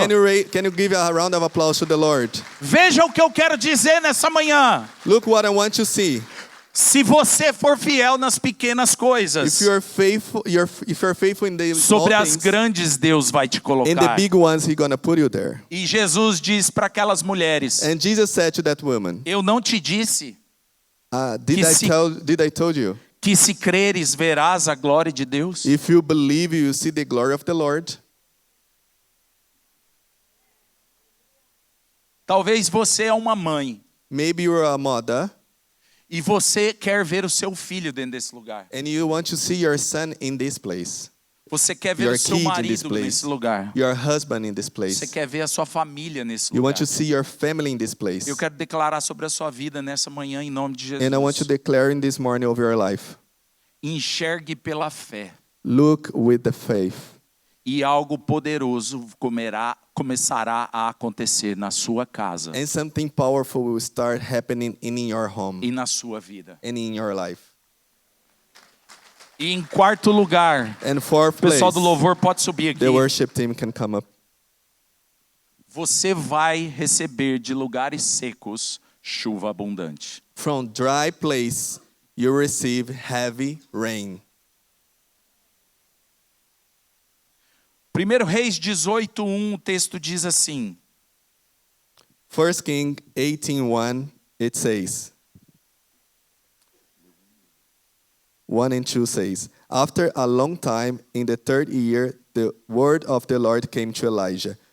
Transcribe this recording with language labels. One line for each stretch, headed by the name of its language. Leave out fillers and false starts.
English: Can you give a round of applause to the Lord?
Portuguese: Veja o que eu quero dizer nessa manhã.
English: Look what I want to see.
Portuguese: Se você for fiel nas pequenas
English: If
Portuguese: coisas,
English: you're faithful in the small
Portuguese: sobre as
English: things,
Portuguese: grandes Deus vai te
English: in the
Portuguese: colocar.
English: big ones He's gonna put you there.
Portuguese: E Jesus diz para aquelas mulheres:
English: And Jesus said to that woman,
Portuguese: eu não te disse
English: did I told you?
Portuguese: que se creres verás a glória de Deus?
English: If you believe, you see the glory of the Lord.
Portuguese: Talvez você é uma mãe
English: Maybe you're a mother
Portuguese: e você quer ver o seu filho dentro desse lugar.
English: and you want to see your son in this place,
Portuguese: Você quer ver
English: your
Portuguese: o seu
English: kid in this
Portuguese: marido
English: place,
Portuguese: nesse lugar.
English: your husband in this
Portuguese: Você
English: place.
Portuguese: quer ver a sua família nesse
English: You
Portuguese: lugar.
English: want to see your family in this place.
Portuguese: Eu quero declarar sobre a sua vida nessa manhã em nome de
English: And I want to
Portuguese: Jesus.
English: declare in this morning over your life,
Portuguese: Enxergue pela fé
English: look with the faith,
Portuguese: e algo poderoso começará a acontecer na sua casa
English: and something powerful will start happening in your home
Portuguese: e na sua vida.
English: and in your life.
Portuguese: E em quarto lugar,
English: And fourth
Portuguese: o
English: place,
Portuguese: pessoal do louvor pode subir aqui.
English: the worship team can come up.
Portuguese: Você vai receber de lugares secos chuva abundante.
English: From dry place, you receive heavy rain.
Portuguese: 1 Reis 18:1, o texto diz assim:
English: 1 King 18:1, it says, 1 and 2 says, after a long time, in the 3rd year, the word of the Lord came to Elijah.